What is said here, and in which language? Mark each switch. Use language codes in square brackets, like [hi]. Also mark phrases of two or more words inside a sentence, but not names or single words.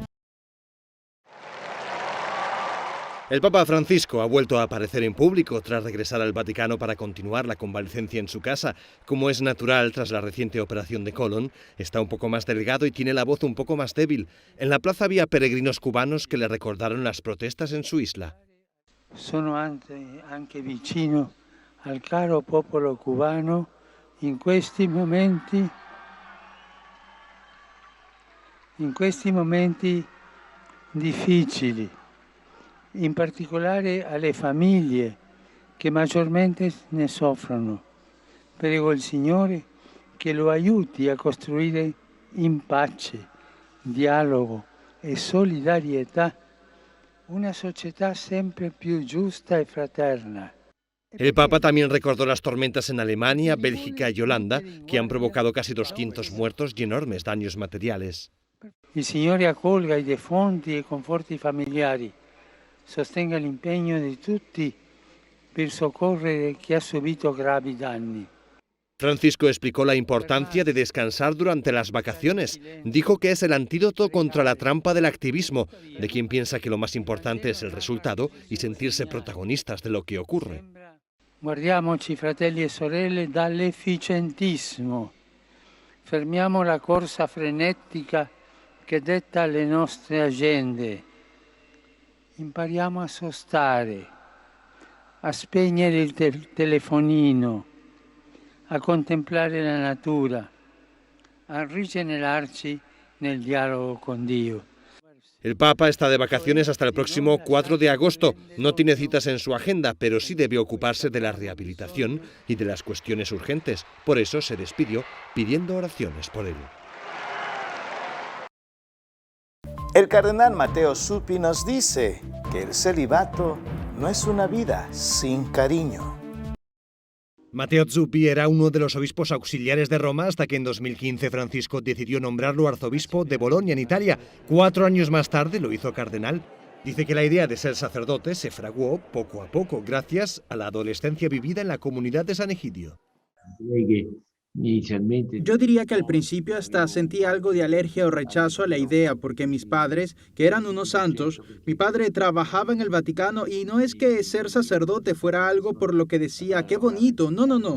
[es] El Papa Francisco ha vuelto a aparecer en público tras regresar al Vaticano para continuar la convalecencia en su casa. Como es natural tras la reciente operación de colon, está un poco más delgado y tiene la voz un poco más débil. En la plaza había peregrinos cubanos que le recordaron las protestas en su isla. [it] Sono anche vicino al caro popolo cubano in questi momenti difficili. In particolare alle famiglie che maggiormente ne soffrono. Prego il Signore che lo aiuti a costruire in pace, dialogo e solidarietà una società sempre più giusta e fraterna. [es] El Papa también recordó las tormentas en Alemania, Bélgica y Holanda, que han provocado casi 200 muertos y enormes daños materiales. [it] Il Signore accolga i defunti e conforti i familiari. Sostenga l'impegno di tutti per soccorrere chi ha subito gravi danni. [es] Francisco explicó la importancia de descansar durante las vacaciones. Dijo que es el antídoto contra la trampa del activismo, de quien piensa que lo más importante es el resultado y sentirse protagonistas de lo que ocurre. [it] Guardiamoci, fratelli e sorelle, dall'efficientismo. Fermiamo la corsa frenetica che detta le nostre agende. Impariamo a sostare, a spegnere il telefonino, a contemplare la natura, a rigenerarci nel dialogo con Dio. [es] El Papa está de vacaciones hasta el próximo 4 de agosto. No tiene citas en su agenda, pero sí debe ocuparse de la rehabilitación y de las cuestiones urgentes. Por eso se despidió pidiendo oraciones por él. El cardenal Matteo Zuppi nos dice que el celibato no es una vida sin cariño. Matteo Zuppi era uno de los obispos auxiliares de Roma hasta que en 2015 Francisco decidió nombrarlo arzobispo de Bolonia, en Italia. 4 años más tarde lo hizo cardenal. Dice que la idea de ser sacerdote se fraguó poco a poco gracias a la adolescencia vivida en la comunidad de San Egidio. Yo diría que al principio hasta sentí algo de alergia o rechazo a la idea, porque mis padres, que eran unos santos, mi padre trabajaba en el Vaticano y no es que ser sacerdote fuera algo por lo que decía, qué bonito, no.